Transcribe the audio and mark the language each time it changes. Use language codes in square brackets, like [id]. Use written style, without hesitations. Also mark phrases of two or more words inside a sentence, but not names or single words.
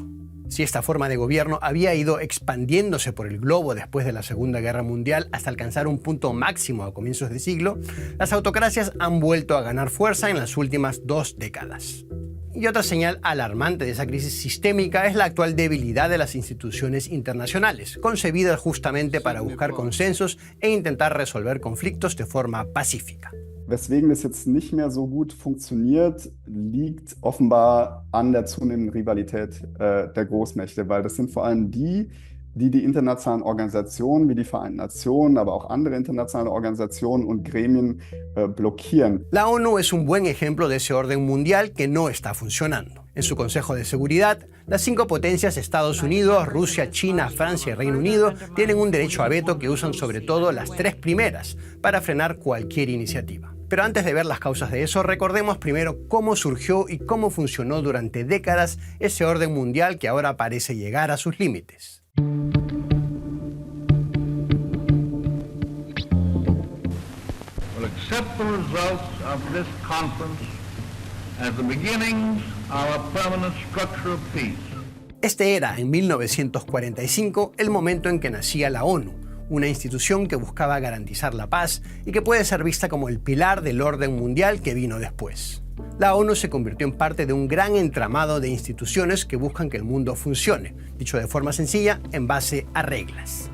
[es] Si esta forma de gobierno había ido expandiéndose por el globo después de la Segunda Guerra Mundial hasta alcanzar un punto máximo a comienzos de siglo, las autocracias han vuelto a ganar fuerza en las últimas 2 décadas. Y otra señal alarmante de esa crisis sistémica es la actual debilidad de las instituciones internacionales, concebidas justamente para buscar consensos e intentar resolver conflictos de forma pacífica. [de] Weswegen es jetzt nicht mehr so gut funktioniert, liegt offenbar an der zunehmenden Rivalität der Großmächte, weil das sind vor allem die internationalen Organisationen wie die Vereinten Nationen, aber auch andere internationale Organisationen und Gremien blockieren. [es] La ONU es un buen ejemplo de ese orden mundial que no está funcionando. En su Consejo de Seguridad, las 5 potencias Estados Unidos, Rusia, China, Francia y Reino Unido tienen un derecho a veto que usan sobre todo las 3 primeras para frenar cualquier iniciativa. Pero antes de ver las causas de eso, recordemos primero cómo surgió y cómo funcionó durante décadas ese orden mundial que ahora parece llegar a sus límites. [en] Will accept the results of this conference as the beginnings of a permanent structure of peace. [es] Este era, en 1945, el momento en que nacía la ONU, una institución que buscaba garantizar la paz y que puede ser vista como el pilar del orden mundial que vino después. La ONU se convirtió en parte de un gran entramado de instituciones que buscan que el mundo funcione, dicho de forma sencilla, en base a reglas.